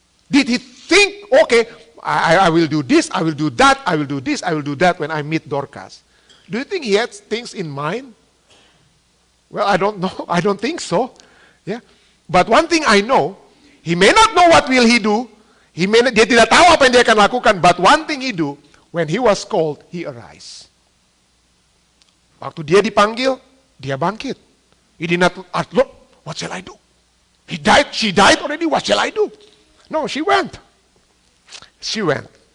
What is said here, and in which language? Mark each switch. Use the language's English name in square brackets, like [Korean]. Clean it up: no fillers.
[English] Did he think, okay, I will do this, I will do that, I will do this, I will do that when I meet Dorcas? Do you think he had things in mind? Well, I don't know. I don't think so. But one thing I know, he may not know what will he do. [Indonesian] Dia tidak tahu apa yang dia akan lakukan. [English] But one thing he do, when he was called, he arise. [Indonesian] Waktu dia dipanggil, dia bangkit. [English] He did not ask, Lord, what shall I do? He died, she died already, what shall I do? No, she went. She went.